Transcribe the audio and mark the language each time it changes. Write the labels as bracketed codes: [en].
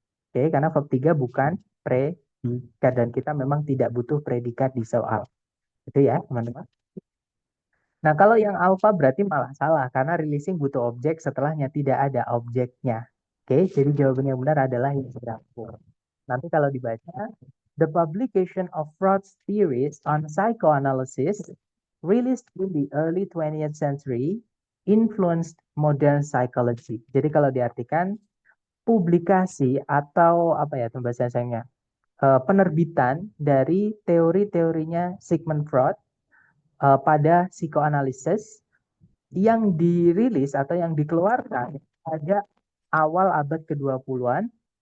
[id] Oke, karena verb 3 bukan predikat, dan kita memang tidak butuh predikat di soal. Itu ya, teman-teman. Nah, kalau yang alpha berarti malah salah, karena releasing butuh objek, setelahnya tidak ada objeknya. Oke, jadi jawaban yang benar adalah yang berapa. Nanti kalau dibaca, [en] the publication of Freud's theories on psychoanalysis released in the early 20th century influenced modern psychology. [id] Jadi kalau diartikan publikasi atau apa ya bahasa sayangnya, penerbitan dari teori-teorinya Sigmund Freud pada psikoanalisis yang dirilis atau yang dikeluarkan pada awal abad ke-20-an